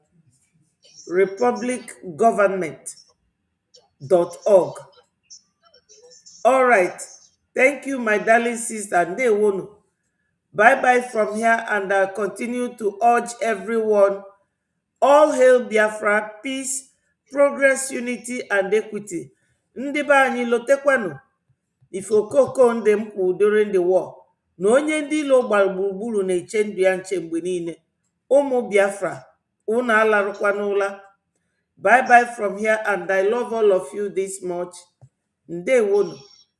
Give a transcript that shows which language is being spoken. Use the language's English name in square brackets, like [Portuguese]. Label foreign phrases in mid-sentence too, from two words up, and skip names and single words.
[English] republicgovernment.org. All right. Thank you, my darling sister. [Igbo] Ndewonu. [English] Bye-bye from here, and I continue to urge everyone, all hail Biafra, peace, progress, unity, and equity. [Igbo] Ndị be anyị lotekwanu ife okoko ndị m kwuru [English] during the war [Igbo] na onye ndị ilo gbara gburugburu na-eche ndụ ya nche mgbe niile. Ụmụ Biafra, unu alarụkwana ụla. [English] Bye bye from here, and I love all of you this much. [Igbo] Ndewonu.